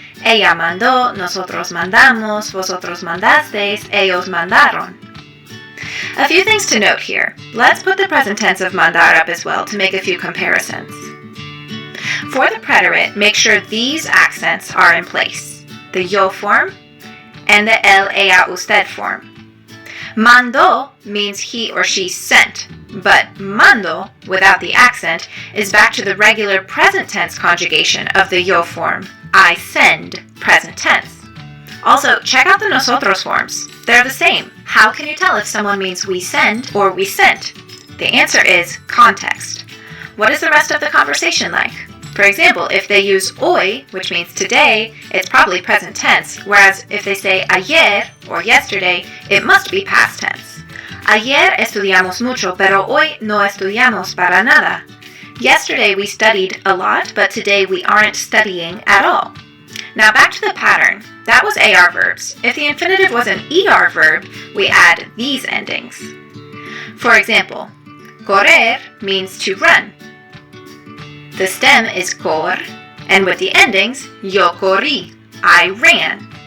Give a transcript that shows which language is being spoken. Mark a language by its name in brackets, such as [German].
[Spanish] Ella mandó, nosotros mandamos, vosotros mandasteis, ellos mandaron. [English] A few things to note here. Let's put the present tense of mandar up as well to make a few comparisons. For the preterite, make sure these accents are in place. The yo form and the el, ella, usted form. Mandó means he or she sent, but mando, without the accent, is back to the regular present tense conjugation of the yo form, I send, present tense. Also, check out the nosotros forms. They're the same. How can you tell if someone means we send or we sent? The answer is context. What is the rest of the conversation like? For example, if they use hoy, which means today, it's probably present tense, whereas if they say ayer, or yesterday, it must be past tense. [Spanish] Ayer estudiamos mucho, pero hoy no estudiamos para nada. [English] Yesterday we studied a lot, but today we aren't studying at all. Now back to the pattern. That was AR verbs. If the infinitive was an ER verb, we add these endings. For example, correr means to run. The stem is cor, and with the endings, [Spanish] yo corrí, [English] I ran.